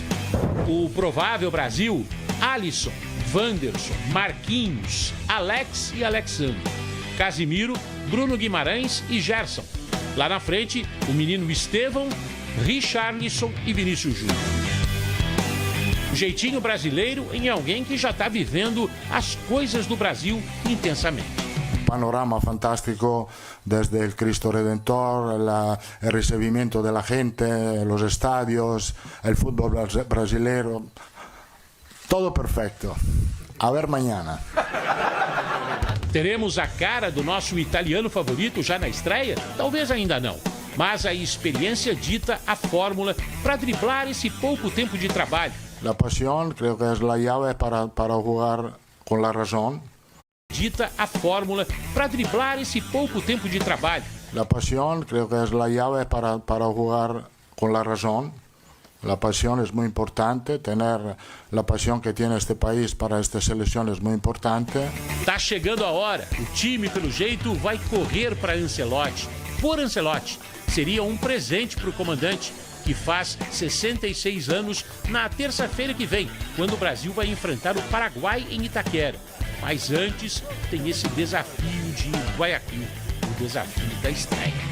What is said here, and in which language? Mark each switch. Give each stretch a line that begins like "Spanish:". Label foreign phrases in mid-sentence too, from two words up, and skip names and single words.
Portuguese: O provável Brasil: Alisson, Wanderson, Marquinhos, Alex e Alexandre, Casimiro, Bruno Guimarães e Gerson. Lá na frente, o menino Estevão, Richarlison e Vinícius Júnior. O jeitinho brasileiro em alguém que já está vivendo as coisas do Brasil intensamente.
Spanish: Panorama fantástico desde el Cristo Redentor, el recibimiento de la gente, los estadios, el fútbol brasileiro, todo perfecto. A ver mañana.
Portuguese: Teremos a cara do nosso italiano favorito já na estreia? Talvez ainda não. Mas a experiência dita a fórmula para driblar esse pouco tempo de trabalho.
Spanish: La pasión creo que es la llave para jugar con la razón.
Portuguese: Dita a fórmula para driblar esse pouco tempo de trabalho.
Spanish: La pasión creo que es la llave para jugar con la razón. La pasión es muy importante, tener la pasión que tiene este país para esta selección es muy importante.
Portuguese: Tá chegando a hora, o time pelo jeito vai correr para Ancelotti. Por Ancelotti, seria um presente para o comandante, que faz 66 anos na terça-feira que vem, quando o Brasil vai enfrentar o Paraguai em Itaquera. Mas antes tem esse desafio de Guayaquil, o desafio da estreia.